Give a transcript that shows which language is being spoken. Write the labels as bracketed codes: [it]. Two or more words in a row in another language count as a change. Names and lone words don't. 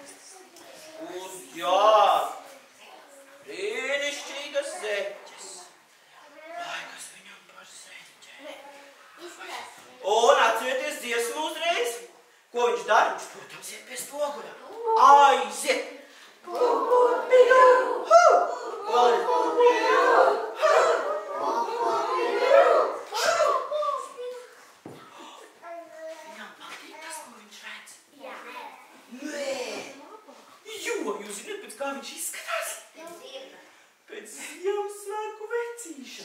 [lv] Jā, brīnišķīgas zeķes. Vai, kas viņam par zeķēm? Un atcerieties dziesmu uzreiz. Ko viņš dara? Viņš, protams, iet pie spoguļa. Aiziet! Pu-pu-pidu! Hu! Pu-pu-pidu! Hu! Viņam patīk tas, ko viņš redz? Jā. Nē! Jo, jūs zināt, pēc kā viņš izskatās? Pēc Ziemassvētku vecīša.